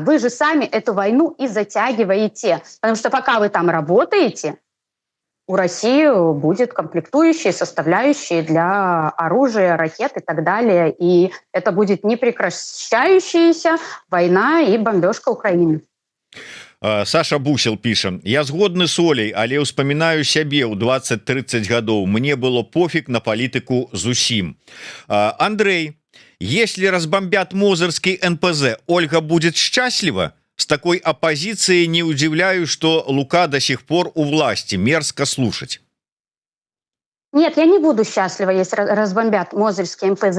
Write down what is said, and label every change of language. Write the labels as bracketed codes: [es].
[ru] Вы же сами эту войну и затягиваете. Потому что пока вы там работаете, у России будет комплектующие, составляющие для оружия, ракет и так далее. И это будет непрекращающаяся война и бомбежка Украины. [be] Саша Бусел піша: я згодны з Оляй, але ўспамінаю сябе ў 20-30 гадоў. [ru] Мне было пофиг [be] на палітыку зусім. [ru] Андрей, если разбомбят Мозырский НПЗ, Ольга будет счастлива? С такой оппозицией не удивляюсь, что Лука до сих пор у власти. Мерзко слушать. Нет, я не буду счастлива, если разбомбят Мозырский МПЗ.